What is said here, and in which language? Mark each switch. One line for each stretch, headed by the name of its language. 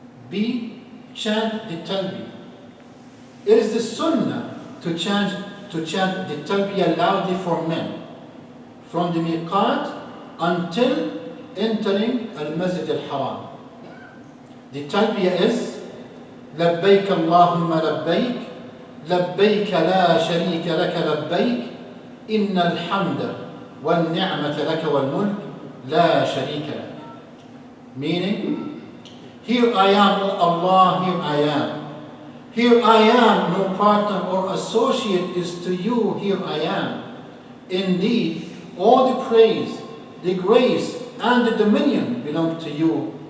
English: B. Chant the talbiyah. It is the sunnah to chant the talbiyah loudly for men from the miqat until entering al-Masjid al-Haram. The talbiyah is
Arabic: لبيك اللهم لبيك لبيك لا شريك لك لبيك إن الحمد والنعمة لك والملك لا شريك لك.
English: Meaning, here I am, O Allah, here I am. Here I am, no partner or associate is to you, here I am. Indeed, all the praise, the grace, and the dominion belong to you.